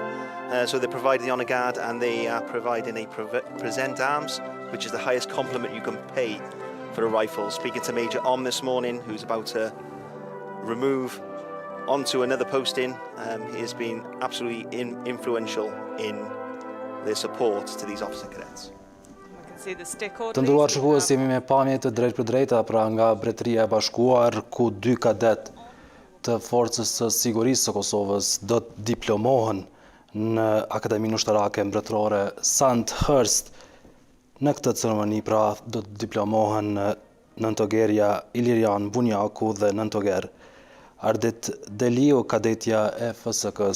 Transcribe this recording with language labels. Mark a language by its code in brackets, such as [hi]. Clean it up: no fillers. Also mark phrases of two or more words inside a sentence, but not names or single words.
[en] So they provide the honour guard, and they are providing a present arms, which is the highest compliment you can pay for a rifle. Speaking to Major Om this morning, who's about to remove onto another posting, he has been absolutely influential in their support to these officer cadets. [sq] Të nderuar shikues, jemi me pamje të drejt për drejta pra nga Mbretëria e Bashkuar, ku 2 kadet të Forcës së Sigurisë së Kosovës do të diplomohen në Akademinë Ushtarake Mbretërore Sandhurst. Në këtë ceremoni pra do të diplomohen nëntogerja Ilirian Bunjaku dhe nëntoger Ardit Deliu, kadetja e FSK-s.